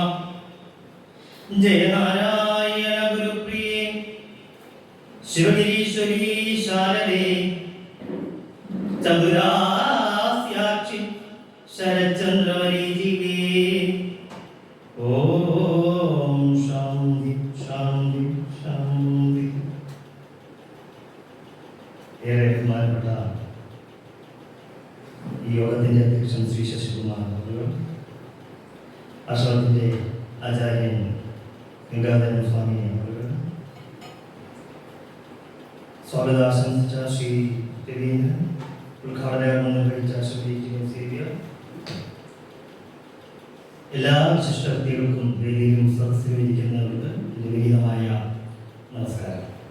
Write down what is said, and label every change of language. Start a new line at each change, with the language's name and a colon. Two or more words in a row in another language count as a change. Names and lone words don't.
Sanskrit: जय नारायण गुरुप्रिये शिवगिरीश्वरी शारदे चतुरास्याक्षि शरच्चन्द्रमरीचिके। ओम शांति शांति शांति।
Malayalam: ഏറെ ബഹുമാനപ്പെട്ട ഈ യോഗത്തിൻ്റെ അധ്യക്ഷൻ ശ്രീ ശശികുമാർ അവർ, ആശ്രമത്തിൻ്റെ ആചാര്യൻ ഗംഗാധരൻ സ്വാമി അവർ, സ്വാഗതാശംസിച്ച ശ്രീ രവീന്ദ്രൻ, ഉദ്ഘാടനം നിർവഹിച്ച ശ്രീ സേവ്യ, എല്ലാ വിശിഷ്ട വ്യക്തികൾക്കും വേദിയിലും സദസ്സിലും ഇരിക്കുന്നവർക്ക് എൻ്റെ വിനീതമായ നമസ്കാരം.